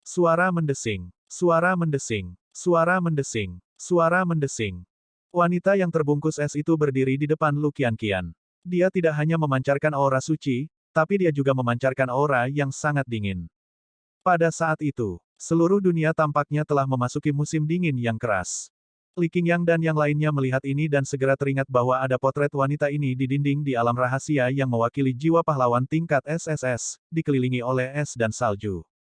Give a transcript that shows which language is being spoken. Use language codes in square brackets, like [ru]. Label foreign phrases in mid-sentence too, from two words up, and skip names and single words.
[id] Suara mendesing. Suara mendesing. Suara mendesing. Suara mendesing. Wanita yang terbungkus es itu berdiri di depan Lu Qianqian. Dia tidak hanya memancarkan aura suci, tapi dia juga memancarkan aura yang sangat dingin. Pada saat itu, seluruh dunia tampaknya telah memasuki musim dingin yang keras. Li Qingyang dan yang lainnya melihat ini dan segera teringat bahwa ada potret wanita ini di dinding di alam rahasia yang mewakili jiwa pahlawan tingkat SSS, dikelilingi oleh es dan salju.